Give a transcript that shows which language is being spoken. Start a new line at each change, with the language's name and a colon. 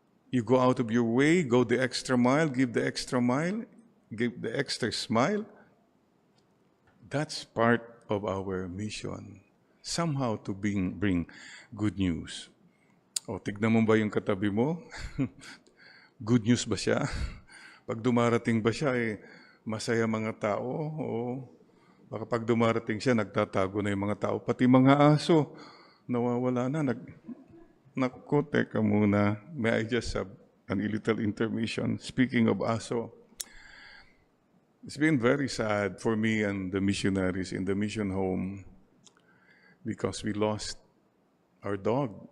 English: You go out of your way, go the extra mile, give the extra mile, give the extra smile. That's part of our mission. Somehow to bring good news.
Filipino: O, tignan mo ba yung katabi mo?
English: Good news
Filipino: ba siya? Pag dumarating ba siya, masaya mga tao? O baka pag dumarating siya, nagtatago na yung mga tao. Pati mga aso, nawawala na. Naku, teka muna.
English: May I just have a little intermission? Speaking of aso, it's been very sad for me and the missionaries in the mission home because we lost our dog.